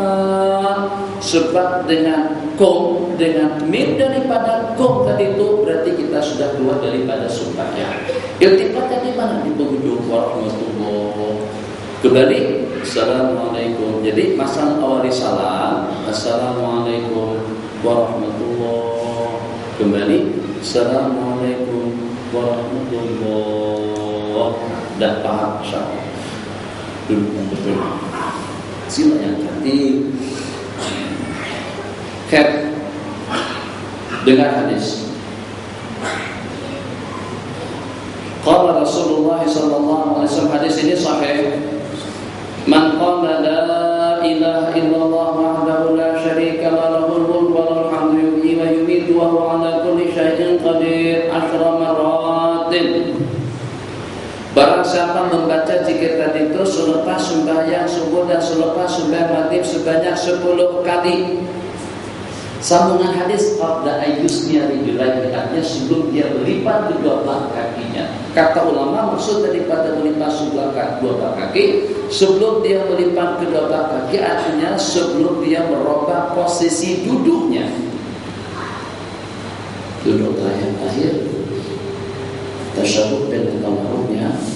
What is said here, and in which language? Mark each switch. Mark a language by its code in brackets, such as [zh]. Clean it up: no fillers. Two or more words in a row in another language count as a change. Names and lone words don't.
[ms] Sebab dengan kom, dengan mim daripada kom tadi itu berarti kita sudah keluar daripada sumpahnya. Iltifatnya di mana? Di penghujung warahmatullah. Kembali, assalamualaikum. Jadi masalah awali salam, [ar] السلام عليكم ورحمة الله. [ms] Kembali, [ar] السلام عليكم ورحمة الله. [ms] Dah paham insyaallah. Duduk yang betul. Sila yang cantik. Dengan hadis. [ar] قال رسول الله صلى الله عليه وسلم, [ms] hadis ini sahih. [ar] من قال لا إله إلا الله وحده لا شريك له له الملك وله الحمد يحيي ويميت وهو على كل شيء قدير 10 مرات. [ms] Barang siapa membaca zikir tadi itu selepas sembahyang subuh dan selepas sembahyang maghrib sebanyak 10 kali. Sambungan hadis [ar] قبل أن يثني رجليه, [ms] artinya sebelum dia melipat kedua belah kakinya. Kata ulama maksud daripada melipat kedua belah kaki, sebelum dia melipat kedua belah kaki artinya sebelum dia merubah posisi duduknya. Duduk terakhir tasyahud dan tawarruknya.